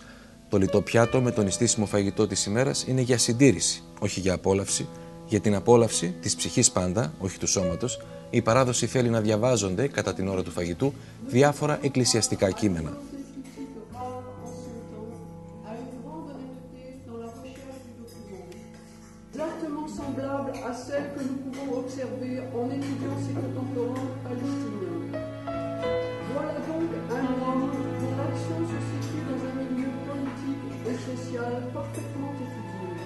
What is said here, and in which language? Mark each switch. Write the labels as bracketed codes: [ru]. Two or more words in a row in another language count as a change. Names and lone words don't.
[el] Το λιτό πιάτο με το νηστίσιμο φαγητό της ημέρας είναι για συντήρηση, όχι για απόλαυση. Για την απόλαυση της ψυχής πάντα, όχι του σώματος, η παράδοση θέλει να διαβάζονται κατά την ώρα του φαγητού διάφορα εκκλησιαστικά κείμενα. [fr] À celle que nous pouvons observer en étudiant ces contemporains palestiniens. Voilà donc un homme dont l'action se situe dans un milieu politique et social parfaitement étudié.